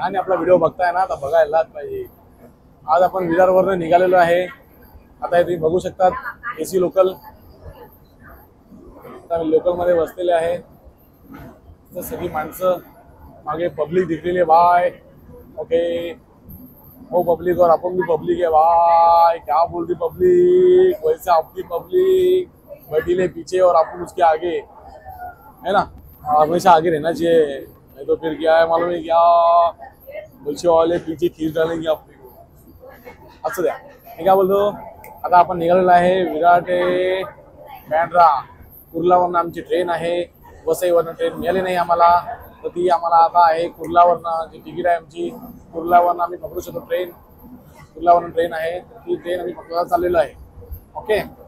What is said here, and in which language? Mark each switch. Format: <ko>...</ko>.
<mr>आणि आपला व्हिडिओ बघताय ना तर बघायलाच पाहिजे। आज आपण विरारवरून निघालेलो आहे। आता तुम्ही बघू शकतात एसी लोकल, लोकल मध्ये बसलेले आहे। तर सगळी माणसं, मागे पब्लिक दिखलेली आहे बाय, ओके।</mr> <hi>वो पब्लिक और अपन भी पब्लिक है भाई, क्या बोलती पब्लिक, वैसे आपकी पब्लिक बैठी ले पीछे और अपन उसके आगे, है ना। हमेशा आगे रहना चाहिए, नहीं तो फिर क्या है मालूम है क्या, पीछे वाले पीछे खींच डालेंगे अपने को।</hi> <mr>असं द्या, मी काय बोलतो, आता आपण निघालेलो आहे विरार ते बँड्रा। कुर्लावरनं आमची ट्रेन आहे, वसईवरनं ट्रेन मिळाली नाही आम्हाला, तर ती आम्हाला आता आहे कुर्लावरनं जी तिकीट आहे आमची, कुर्लावरनं आम्ही पकडू शकतो ट्रेन। कुर्लावरनं ट्रेन आहे, ती ट्रेन आम्ही पकडायला चाललेलो आहे, ओके।</mr>